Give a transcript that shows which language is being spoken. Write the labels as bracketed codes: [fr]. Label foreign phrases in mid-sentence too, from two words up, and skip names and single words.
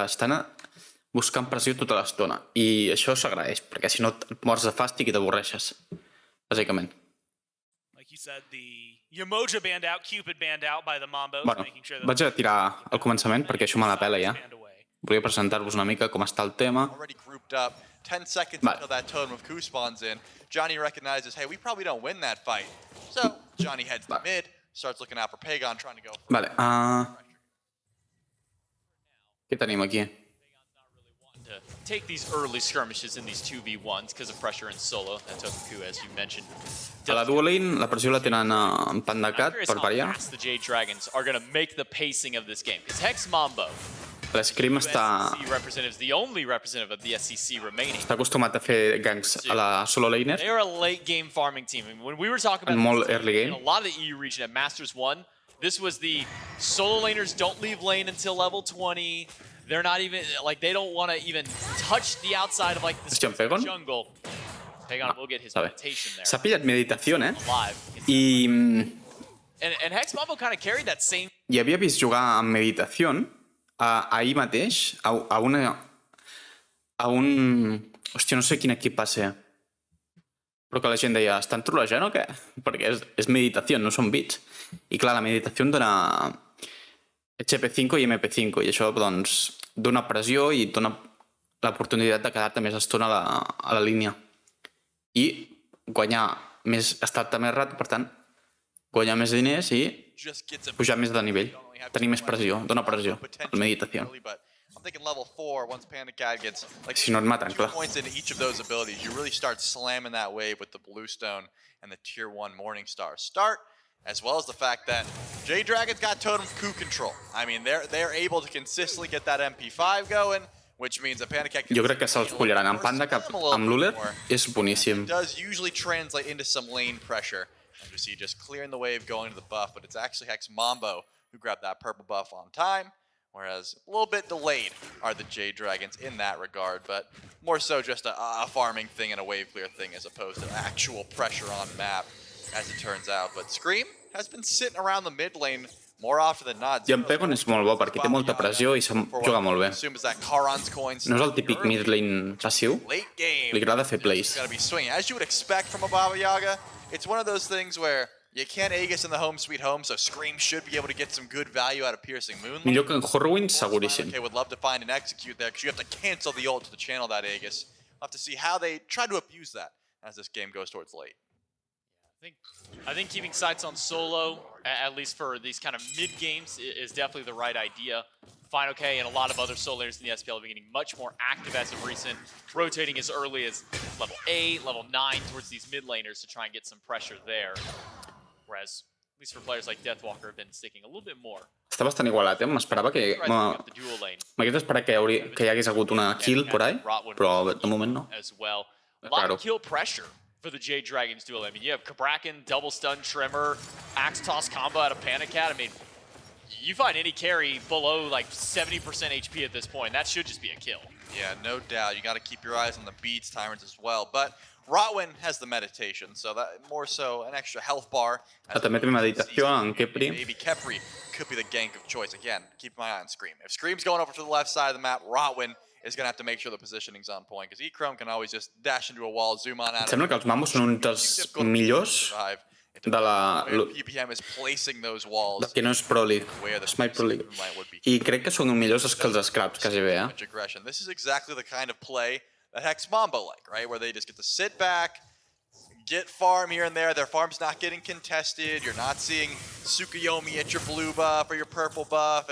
[ca] Estan buscant pressió tota l'estona. I això s'agraeix, perquè si no et mors de fàstic i t'avorreixes, bàsicament. Bueno, vaig a tirar al començament perquè això me la pela ja. Volia presentar-vos una mica com està el tema. [en] 10 seconds until that totem of Ku spawns in. Johnny recognizes, hey, we probably don't win that fight. So Johnny heads to mid, starts looking out for Pagon, trying to go for... [ca] Vale, què tenim aquí? [en] Take these early skirmishes in these 2v1s because of pressure in solo. That totem Ku, as you mentioned. [ca] A la [en] dual lane, [ca] la pressió la tenen en pandacat per variar. [en] The Jade Dragons are going to make the pacing of this game. Because Hex Mambo, [ca] l'Scream està [en] the only representative of the SEC remaining. [ca] Està acostumat a fer ganks a la [en] solo laner. They are a late game farming team. I mean, when we were talking about molt early game. In a lot of the EU region at Masters 1, this was the solo laners don't leave lane until level 20. They're not even, like, they don't want to even touch the outside of, like, the jungle. Pagon will get his meditation there. [ca] S'ha pillat meditació, I... [en] And Hex Mambo kind of carried that same... [ca] I havia vist jugar amb meditació ahir mateix a un... Hòstia, no sé quin equip va ser. Però que la gent deia, estan trolejant o què? Perquè és meditació, no són bits. I clar, la meditació dona HP5 i MP5, i això, doncs, dona pressió i dona l'oportunitat de quedar-te més estona a la línia. I guanyar més, estar-te més rato, per tant, guanyar més diners i pujar més de nivell. Tenir més pressió, dona pressió, la meditació. Si no et maten, clar. [en] Points into each of those abilities, you really start slamming that wave with the Bluestone and the Tier 1 Morningstar start, as well as the fact that Jade Dragon's got Totem Ku control. I mean, they're able to consistently get that MP5 going, which means that Panda Cat... [ca] Jo crec que se'ls pullaran en Panda Cap amb l'Uller, és boníssim. [en] It does usually translate into some lane pressure. And you see just clearing the wave going to the buff, but it's actually Hex Mambo who grabbed that purple buff on time, whereas a little bit delayed are the Jade Dragons in that regard, but more so just a farming thing and a wave clear thing as opposed to actual pressure on map, as it turns out. But Scream has been sitting around the mid lane more often than not. [ca] I en Pegon és molt bo perquè té molta pressió i juga molt bé. No és el típic [en] mid lane [ca] passiu, li agrada fer plays. [en] As you would expect from a Baba Yaga, it's one of those things where you can't Aegis in the home sweet home, so Scream should be able to get some good value out of Piercing Moonlight. [ca] Millor que en Horrowin, seguríssim. [en] Okay, would love to find and execute there because you have to cancel the ult to channel that Aegis. We'll have to see how they try to abuse that as this game goes towards late. I think keeping sights on solo, at least for these kind of mid games, is definitely the right idea. Fine, okay, and a lot of other solo laners in the SPL have been getting much more active as of recent, rotating as early as level 8, level 9 towards these mid laners to try and get some pressure there. Whereas, at least for players like Deathwalker, have been sticking a little bit more. [ca] Està bastant igualat, M'esperava que... M'hagués esperat que hi hagués hagut una kill [es] por ahí, [ca] però de moment no. [en] As well. A lot of kill pressure for the Jade Dragons duel. I mean, you have Cabrakan, double stun, Tremor, axe toss combo out of Panic Cat. I mean, you find any carry below like 70% HP at this point, that should just be a kill. Yeah, no doubt. You got to keep your eyes on the beats, Tyrants as well. But Rotwin has the meditation, so that more so an extra health bar. [ca] També té meditació en Kepri. [en] Maybe Kepri could be the gank of choice. Again, keep my eye on Scream. If Scream's going over to the left side of the map, Rotwin is going to have to make sure the positioning's on point, because E-Chrome can always just dash into a wall, zoom on out. [ca] Sembla que els Mambo són un dels millors de la... [en] PPM is placing those walls. [ca] Que no és Pro League, SMITE Pro League. I crec que són millors que els Scraps, quasi bé, [en] This is exactly the kind of play that Hex Mambo like, right? Where they just get to sit back, get farm here and there. Their farm's not getting contested. You're not seeing Tsukuyomi at your blue buff or your purple buff.